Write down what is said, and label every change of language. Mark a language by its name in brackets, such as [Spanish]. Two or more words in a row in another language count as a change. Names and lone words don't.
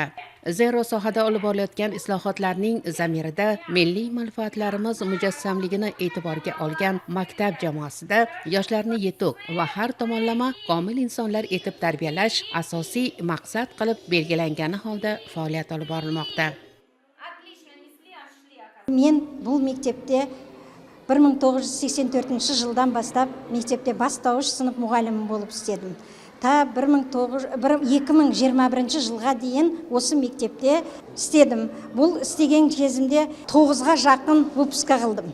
[Uzbek] Zero sohada olib borilayotgan islohotlarning zamirida milliy manfaatlarimiz mujassamligini e'tiborga olgan maktab jamoasida yoshlarni yetuk va har tomonlama komil insonlar etib tarbiyalash asosiy maqsad qilib belgilangani holda faoliyat olib borilmoqda. [Kazakh] Men бұл мектепте 1984 жылдан бастап мектепте бастауыш сынып мұғалімі болып істедім. Та 2021 жылға дейін осы мектепте істедім. Бұл істеген кезімде 9-ға жақын выпуска қылдым.